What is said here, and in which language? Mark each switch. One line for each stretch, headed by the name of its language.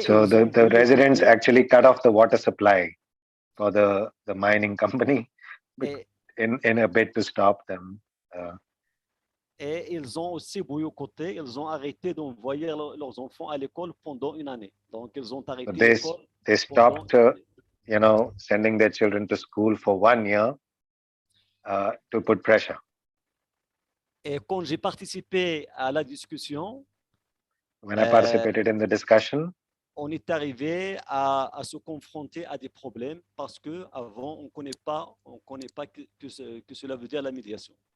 English: so the residents actually cut off the water supply for the mining company in a bid to stop them.
French: Et ils ont aussi boycotté, ils ont arrêté d'envoyer leurs enfants à l'école pendant une année. Donc, ils ont arrêté l'école.
English: They stopped, sending their children to school for 1 year to put pressure.
French: Et quand j'ai participé à la discussion,
English: when I participated in the discussion,
French: on est arrivé à se confronter à des problèmes parce que avant on connaît pas que cela veut dire la médiation.